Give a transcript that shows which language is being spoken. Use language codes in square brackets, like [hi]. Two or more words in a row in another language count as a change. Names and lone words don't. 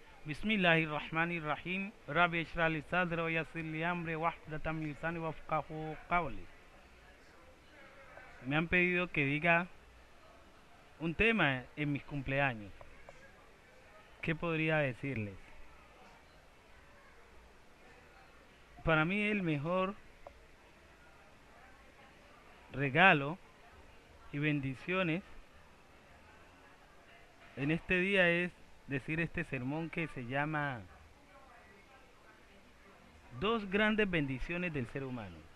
[ar] بسم الله الرحمن الرحيم. Rabbi اشرح لي صدري ويسر لي امري واحلل من لساني وافقهوا قولي. [es] Me han pedido que diga un tema en mis cumpleaños. ¿Qué podría decirles? Para mí el mejor regalo y bendiciones en este día es decir este sermón que se llama Dos grandes bendiciones del ser humano.